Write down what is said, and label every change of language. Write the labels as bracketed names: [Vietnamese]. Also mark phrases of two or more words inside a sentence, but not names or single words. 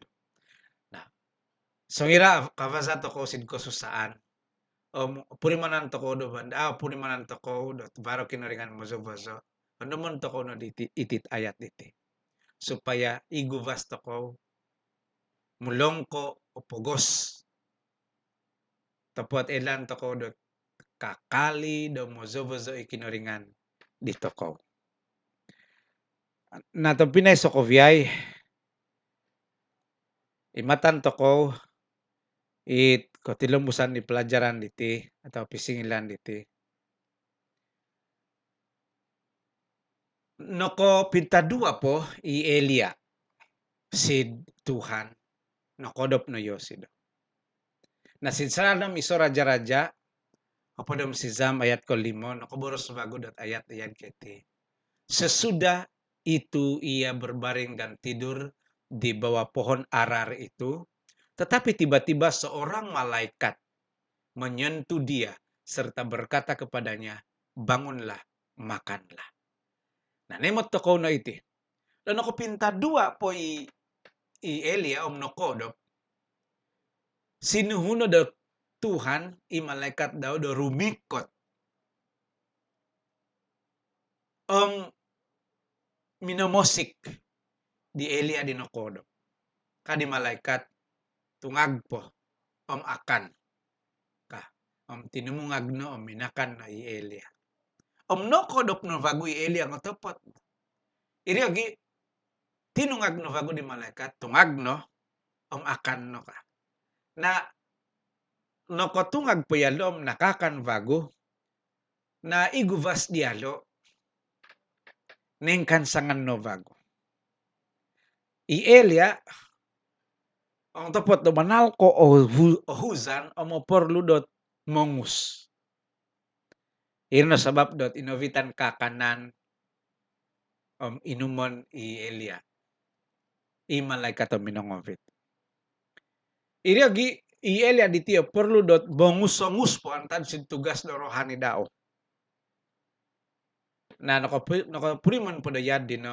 [Central Dusun] Nah, so ngira kavasa to ko sid kususaan purimanan to ko do banda purimanan to ko do baro kinaringan mozo-bozo. Ano mo to ko no itit ayat iti. Supaya iguvas to ko mulong ko o pugos. Tapot elan to ko do kakali do mozo-bozo ikinoringan dito ko. Na to Pinay Sokoviay imatan to ko it kotilombusan ni pelajaran diti atau pisingilan diti. Noko pintadua po i Elia sid Tuhan nokodop no Yosido. Na sinsaram iso raja-raja apodom sizam ayat ko 5 nokoboros bago dot ayat ayan keti. [Malay] Sesudah itu ia berbaring dan tidur di bawah pohon arar itu, tetapi tiba-tiba seorang malaikat menyentuh dia serta berkata kepadanya, bangunlah, makanlah. [Central Dusun] Nah, nemot to ko na iti. Dan ako pinta dua po i Elia om nokodop. Sinuhuno daw Tuhan i malaikat daw do rumikot. Minomosik di Elia di nokodop. Kadi malaikat tungag po akan ka tinumungag no minakan na i Elia. No kodop no vago i Elia nga topot. Iri agi tinungag no vago di malaikat tungag no akan no ka. Na nokotungag po yalom nakakanvago na iguvas dialo nengkan sangan no vago. Ielia ang topot do manal ko o huzan o moporludot mongus. Irno sabab dot inovitan kakanan inumon Elia. Imalay kato minongovit. Iriagi Elia ditio perlu dot bongus-songus po antan sin tugas do rohani dao. Na nakapuriman po da yadi no.